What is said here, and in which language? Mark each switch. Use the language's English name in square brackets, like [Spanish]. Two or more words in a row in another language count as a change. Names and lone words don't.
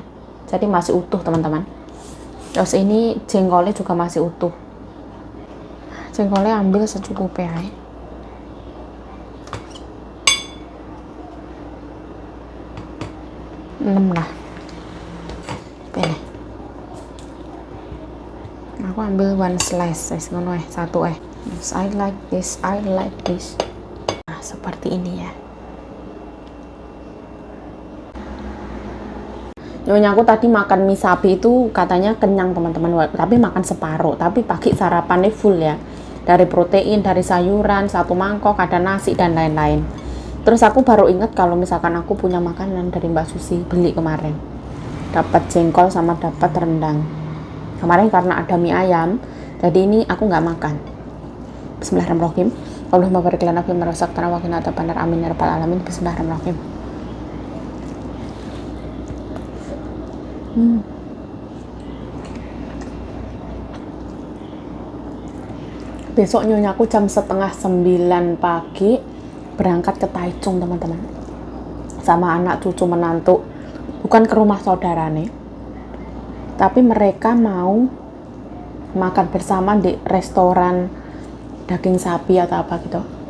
[Indonesian] Jadi masih utuh, teman-teman. Terus ini jengkolnya juga masih utuh. Jengkolnya ambil secukupnya ya. Lah. Ini. Aku ambil [English] one slice, [Indonesian] ngono satu [English] Yes, I like this, I like this. [Indonesian] Nah, seperti ini ya. Nyonya aku tadi makan mie sapi itu katanya kenyang, teman-teman, tapi makan separuh. Tapi pagi sarapannya full ya, dari protein, dari sayuran, 1 mangkok, ada nasi dan lain-lain. Terus aku baru ingat kalau misalkan aku punya makanan dari Mbak Susi, beli kemarin, dapat jengkol sama dapat rendang. Kemarin karena ada mie ayam, jadi ini aku nggak makan. [Arabic] بسم الله الرحمن الرحيم. اللهم بارك لنا فيما رزقتنا وقنا عذاب النار. آمين يا رب العالمين. [Indonesian] Bismillahirrahmanirrahim. Besok nyonyaku jam setengah 9 pagi berangkat ke Taichung, teman-teman, sama anak cucu menantu, bukan ke rumah saudara nih, tapi mereka mau makan bersama di restoran daging sapi atau apa gitu.